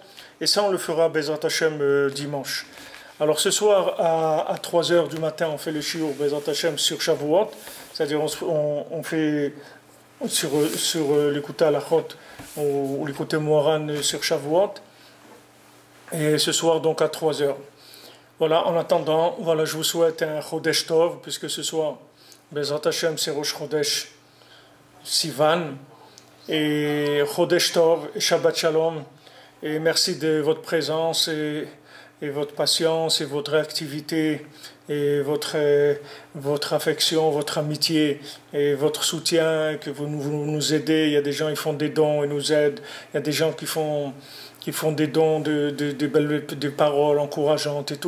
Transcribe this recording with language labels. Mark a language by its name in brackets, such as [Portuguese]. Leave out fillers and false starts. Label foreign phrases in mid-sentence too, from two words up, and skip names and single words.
[French] Et ça, on le fera [Hebrew] בעזרת השם [French] dimanche. Alors ce soir, à 3h du matin, on fait le shiur [Hebrew] בעזרת השם [French] sur Shavuot. C'est-à-dire on fait sur l'écouté Halachot ou l'écouté Moharan sur Shavuot. Et ce soir, donc à 3h. Voilà, en attendant, voilà, je vous souhaite un [Hebrew] חודש טוב, [French] puisque ce soir, [Hebrew] בעזרת השם, c'est ראש חודש סיוון, et חודש טוב, et שבת שלום, [French] et merci de votre présence, et votre patience, et votre réactivité, et votre affection, votre amitié, et votre soutien, que vous nous aidez. Il y a des gens qui font des dons et nous aident, il y a des gens qui font des dons de paroles encourageantes et tout.